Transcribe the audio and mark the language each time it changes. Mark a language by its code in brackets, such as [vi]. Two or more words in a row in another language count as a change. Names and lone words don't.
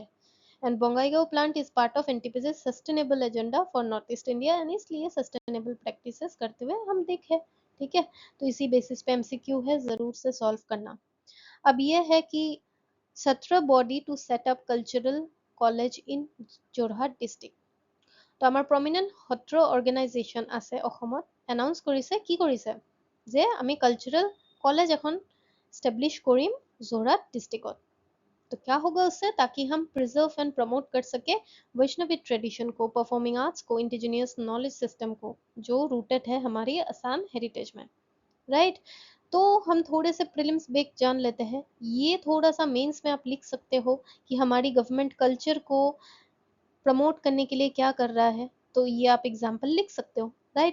[en] and Bongaigaon plant is part of NTPC sustainable agenda for North East India, and [hi] इसलिए सस्टेनेबल प्रैक्टिसेस करते हुए हम देखे, ठीक है। तो इसी बेसिस पे एमसीक्यू है, जरूर से सॉल्व करना। अब ये है कि [en] 17 body to set up cultural college in যোৰহাট ডিষ্ট্ৰিক্ট। [as] তো আমাৰ প্ৰমিনেণ্ট সত্ৰ অৰ্গেনাইজেশ্যন আছে অসমত, এনাউন্স কৰিছে, কি কৰিছে, যে আমি [en] cultural college [as] এখন ষ্টেবলিশ্ব কৰিম যোৰহাট ডিষ্ট্ৰিক্ট। [hi] तो क्या होगा उससे, ताकि हम [en] preserve and promote [hi] कर सके वैष्णवी ट्रेडिशन को, [en] performing arts [hi] को, [en] indigenous knowledge system [hi] को, जो रूटेड है हमारी असम हेरिटेज में, राइट। तो हम थोड़े से प्रीलिम्स बेक जान लेते हैं। ये थोड़ा सा मेंस में आप लिख सकते हो कि हमारी गवर्नमेंट कल्चर को प्रमोट करने के लिए क्या कर रहा है, तो ये आप एग्जाम्पल लिख सकते हो, राइट।